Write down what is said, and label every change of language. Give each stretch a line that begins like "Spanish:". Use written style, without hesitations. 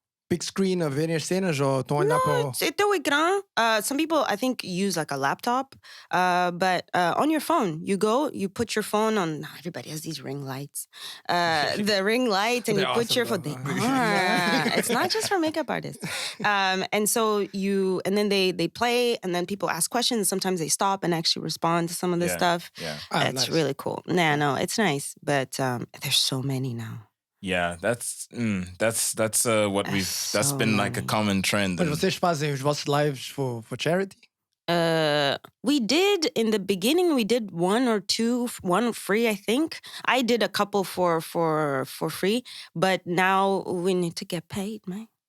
English: Big screen
Portuguese: a verem as cenas ou estão a olhar para...
English: It's
Portuguese: o ecrã.
English: Some people, I think, use like a laptop. But on your phone, you put your phone on... Everybody has these ring lights. The ring light, and you put your phone... It's not just for makeup artists. And so and then they play, and then people ask questions. Sometimes they stop and actually respond to some of this stuff. Yeah. That's really cool. No, it's nice. But there's so many now. Yeah, that's what that's been like a common trend.
Portuguese: Mas vocês fazem os vossos
English: lives for charity? We did in the beginning. We did one or two, one free, I think. I did a couple for free, but now we need to get paid, man.